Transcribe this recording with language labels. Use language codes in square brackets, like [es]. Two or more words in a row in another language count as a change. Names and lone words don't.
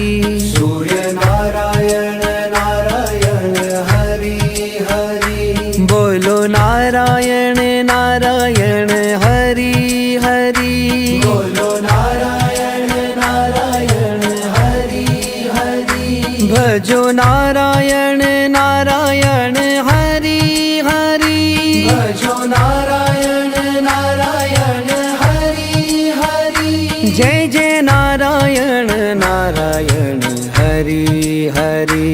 [hi] सूर्य नारायण नारायण हरि हरि। बोलो नारायण नारायण हरि हरि। बोलो नारायण नारायण हरि हरि। [gu] ભજો નારાયણ નારાયણ હરિ હરિ ભજો નારાયણ નારાયણ હરિ હરિ જય જય નારાયણ નારાયણ હરિ હરિ